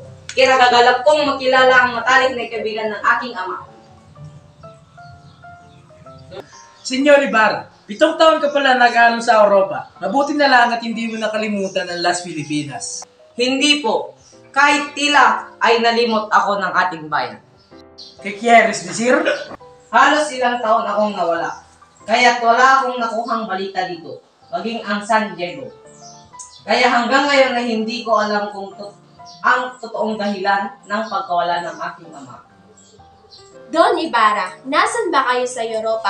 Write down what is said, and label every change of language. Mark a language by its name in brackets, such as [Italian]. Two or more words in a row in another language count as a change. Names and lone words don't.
[Filipino] Kinagagalak kong makilala ang matalik na kaibigan ng aking ama. Senyor Ibarra, 7 taon ka pala nag-aaral sa Europa. Mabuti na lang at hindi mo nakalimutan ang Las Filipinas. Hindi po, kahit tila ay nalimot ako ng ating bayan. [Spanish] ¿Qué quieres decir? [Filipino] Halos ilang taon akong nawala, kaya't wala akong nakuhang balita dito, maging ang San Diego. Kaya hanggang ngayon ay hindi ko alam kung ang totoong dahilan ng pagkawala ng aking ama. Don Ibarra, nasan ba kayo sa Europa?